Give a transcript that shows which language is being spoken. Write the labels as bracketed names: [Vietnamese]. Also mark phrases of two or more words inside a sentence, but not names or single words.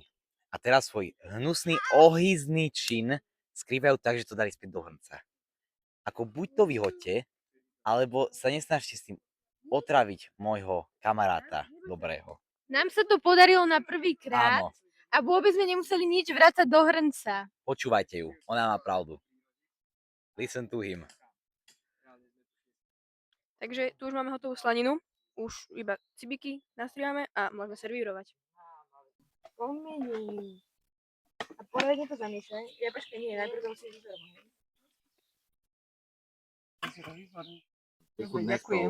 [Slovak] A teraz svoj hnusný, ohyzný čin skrývajú tak, že to dali späť do hrnca. Ako buď to vyhoďte, alebo sa nesnažte s tým otraviť môjho kamaráta dobrého. Nám sa to podarilo na prvý krát Áno, a vôbec sme nemuseli nič vrácať do hrnca. počúvajte ju, ona má pravdu. [English] Listen to him. [Slovak] Takže tu už máme hotovú slaninu. Už iba cibiky nastriame a môžeme servírovať. Pomení. A poriadne to zamiešaj. Ja počkaj, nie, najprv to musím vyzorovať. Ďakujem.